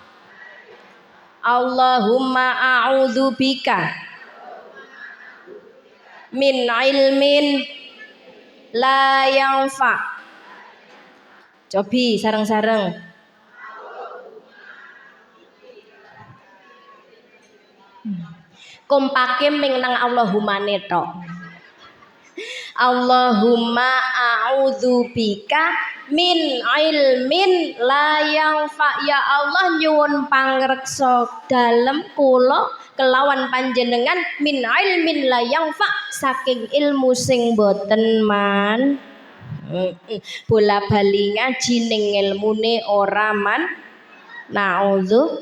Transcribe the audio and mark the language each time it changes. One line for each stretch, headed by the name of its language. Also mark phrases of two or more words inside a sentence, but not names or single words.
Arabic: Allahumma a'udzubika min ilmin la yanfa.
Javanese: Cobi sareng-sareng. Kompake ming nang Allahumma netok.
Arabic: Allahumma a'udzubika min ilmin la yanfa.
Javanese: Ya Allah nyuwun pangreksa dalem kula kelawan panjenengan
Arabic: min ilmin la yanfa
Javanese: saking ilmu sing boten man. Bola bali ngaji ning ilmune ora man.
Arabic: Naudzu.